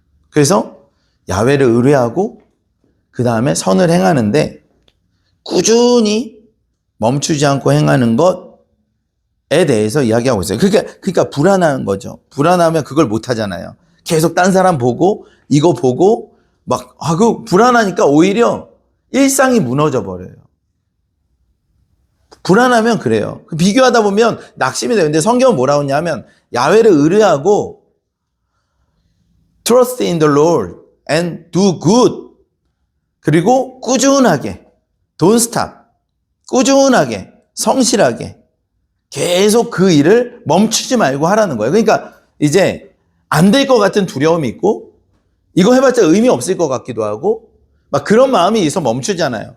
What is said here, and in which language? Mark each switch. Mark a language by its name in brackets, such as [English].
[Korean] 그래서 야훼를 의뢰하고 그 다음에 선을 행하는데 꾸준히 멈추지 않고 행하는 것에 대해서 이야기하고 있어요. 그러니까 불안한 거죠. 불안하면 그걸 못 하잖아요. 계속 딴 사람 보고 이거 보고 그 불안하니까 오히려 일상이 무너져 버려요. 불안하면 그래요. 비교하다 보면 낙심이 돼요. 근데 성경은 뭐라고 하냐면 야훼를 의뢰하고 [English] trust in the Lord and do good. [Korean] 그리고 꾸준하게 [English] don't stop. [Korean] 꾸준하게 성실하게 계속 그 일을 멈추지 말고 하라는 거예요. 그러니까 이제 안 될 것 같은 두려움이 있고 이거 해봤자 의미 없을 것 같기도 하고 그런 마음이 있어 멈추잖아요.